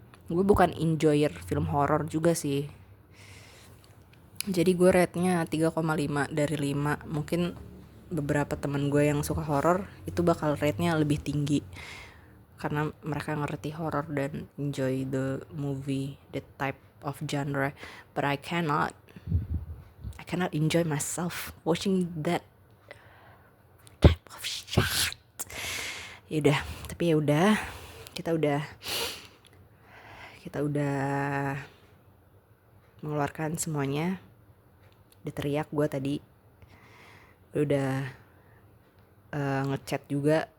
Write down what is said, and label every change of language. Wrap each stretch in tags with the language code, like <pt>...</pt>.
<id>Gue bukan enjoyer film horor juga sih, jadi gue rate-nya 3,5 dari 5. Mungkin beberapa teman gue yang suka horor itu bakal rate-nya lebih tinggi karena mereka ngerti horor dan</id> <en>enjoy the movie, the type of genre. But I cannot enjoy myself watching that type of shit.</en> <id>Yaudah, tapi yaudah, kita udah mengeluarkan semuanya. Udah teriak gue tadi, udah ngechat juga</id>